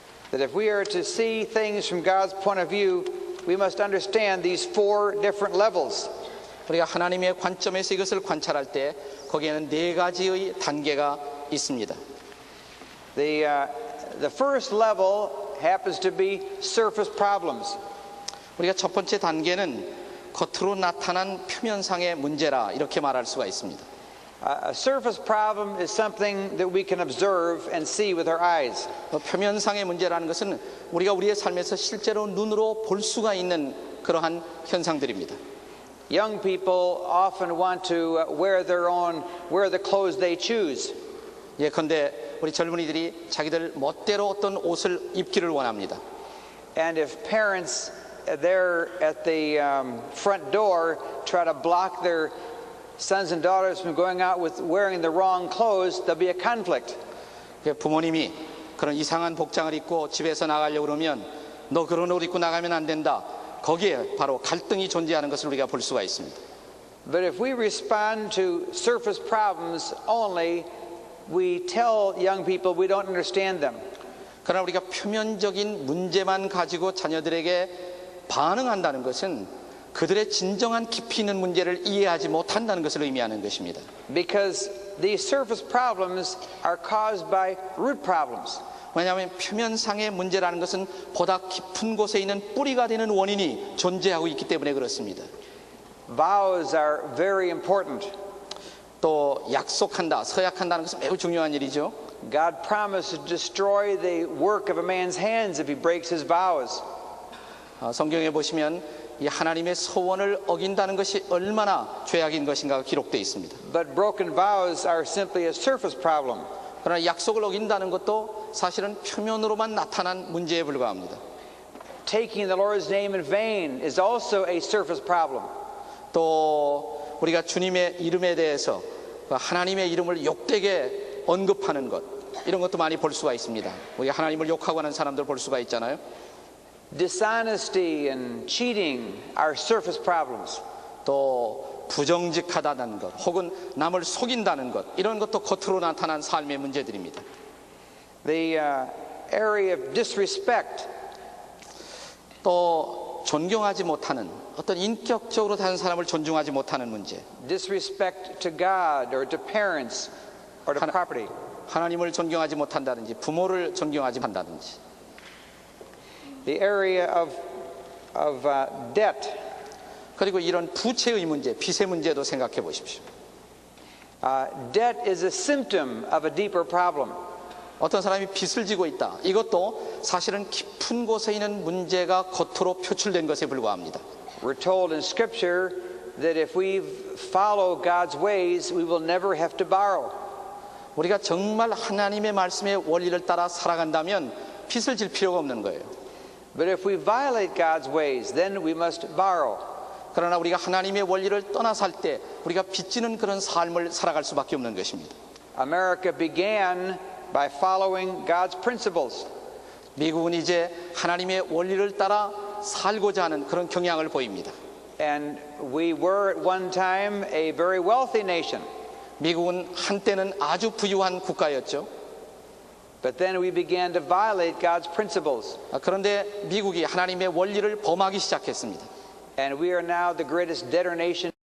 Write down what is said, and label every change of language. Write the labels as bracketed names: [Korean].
[English] That if we are to see things from God's point of view, we must understand these 4 different levels. [Korean] 우리가 하나님의 관점에서 이것을 관찰할 때 거기에는 4가지의 단계가 있습니다. [English] The first level happens to be surface problems. [Korean] 우리가 첫 번째 단계는 겉으로 나타난 표면상의 문제라 이렇게 말할 수가 있습니다. [English] A surface problem is something that we can observe and see with our eyes. [Korean] 표면상의 문제라는 것은 우리가 우리의 삶에서 실제로 눈으로 볼 수가 있는 그러한 현상들입니다. [English] Young people often want to wear the clothes they choose. [Korean] 예컨대 우리 젊은이들이 자기들 멋대로 어떤 옷을 입기를 원합니다. [English] And if parents there at the front door try to block their sons and daughters from going out with wearing the wrong clothes, there'll be a conflict. [Korean] 부모님이 그런 이상한 복장을 입고 집에서 나가려고 그러면 너 그런 옷 입고 나가면 안 된다. 거기에 바로 갈등이 존재하는 것을 우리가 볼 수가 있습니다. [English] But if we respond to surface problems only, we tell young people we don't understand them. [Korean] 그러나 우리가 표면적인 문제만 가지고 자녀들에게 반응한다는 것은 그들의 진정한 깊이 있는 문제를 이해하지 못한다는 것을 의미하는 것입니다. [English] Because these surface problems are caused by root problems. [Korean] 왜냐하면 표면상의 문제라는 것은 보다 깊은 곳에 있는 뿌리가 되는 원인이 존재하고 있기 때문에 그렇습니다. [English] Vows are very important. [Korean] 또 약속한다, 서약한다는 것은 매우 중요한 일이죠. [English] God promised to destroy the work of a man's hands if he breaks his vows. [Korean] 성경에 보시면 이 하나님의 소원을 어긴다는 것이 얼마나 죄악인 것인가가 기록되어 있습니다. [English] But broken vows are simply a surface problem. [Korean] 그러나 약속을 어긴다는 것도 사실은 표면으로만 나타난 문제에 불과합니다. [English] Taking the Lord's name in vain is also a surface problem. [Korean] 또 우리가 주님의 이름에 대해서 하나님의 이름을 욕되게 언급하는 것, 이런 것도 많이 볼 수가 있습니다. 우리가 하나님을 욕하고 하는 사람들 볼 수가 있잖아요. [English] Dishonesty and cheating are surface problems. [Korean] 또 부정직하다는 것, 혹은 남을 속인다는 것, 이런 것도 겉으로 나타난 삶의 문제들입니다. [English] The area of disrespect. [Korean] 또 존경하지 못하는, 어떤 인격적으로 다른 사람을 존중하지 못하는 문제. [English] Disrespect to God or to parents or to property. [Korean] 하나님을 존경하지 못한다든지 부모를 존경하지 못한다든지. [English] The area of debt. [Korean] 그리고 이런 부채의 문제, 빚의 문제도 생각해 보십시오. [English] Debt is a symptom of a deeper problem. [Korean] 어떤 사람이 빚을 지고 있다. 이것도 사실은 깊은 곳에 있는 문제가 겉으로 표출된 것에 불과합니다. [English] We're told in Scripture that if we follow God's ways, we will never have to borrow. [Korean] 우리가 정말 하나님의 말씀의 원리를 따라 살아간다면 빚을 질 필요가 없는 거예요. [English] But if we violate God's ways, then we must borrow. [Korean] 그러나 우리가 하나님의 원리를 떠나 살 때 우리가 빚지는 그런 삶을 살아갈 수밖에 없는 것입니다. [English] America began by following God's principles. [Korean] 미국은 이제 하나님의 원리를 따라 살고자 하는 그런 경향을 보입니다. [English] And we were at one time a very wealthy nation. [Korean] 미국은 한때는 아주 부유한 국가였죠. [English] But then we began to violate God's principles. [Korean] 그런데 미국이 하나님의 원리를 범하기 시작했습니다. [English] And we are now the greatest debtor nation.